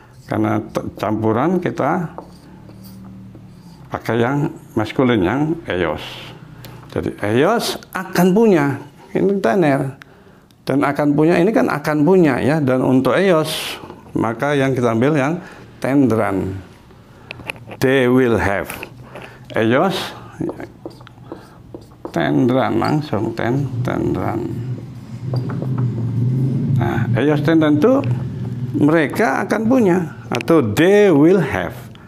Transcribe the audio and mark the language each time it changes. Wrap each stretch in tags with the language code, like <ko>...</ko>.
<id>Karena campuran kita pakai yang maskulin, yang ellos. Jadi ellos akan punya, ini tener. Dan akan punya, ini kan akan punya ya. Dan untuk ellos, maka yang kita ambil yang tendrán.</id> <en>They will have.</en> <es>Ellos tendrán, langsung tendrán.</es> <id>Nah,</id> <es>ellos tendrán</es> <id>itu mereka akan punya, atau</id> <en>they will have.</en>